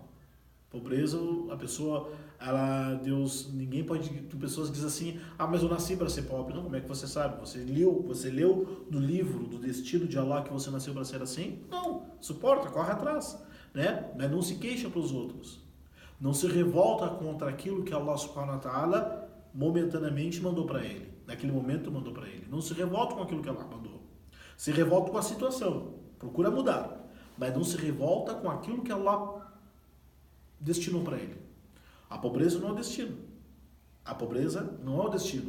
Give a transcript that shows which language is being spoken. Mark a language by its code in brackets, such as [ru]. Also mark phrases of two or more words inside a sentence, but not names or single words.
[pt] Pobreza, a pessoa, Deus, ninguém pode, pessoas dizem assim, mas eu nasci para ser pobre. Não, como é que você sabe? Você leu no livro do destino de Allah que você nasceu para ser assim? Não, suporta, corre atrás, né? Mas não se queixa para os outros. Não se revolta contra aquilo que Allah [ar] سبحانه وتعالى [pt] momentaneamente mandou para ele. Naquele momento mandou para ele. Não se revolta com aquilo que Allah mandou. Se revolta com a situação. Procura mudar. Mas não se revolta com aquilo que Allah destinou para ele. A pobreza não é o destino. A pobreza não é o destino.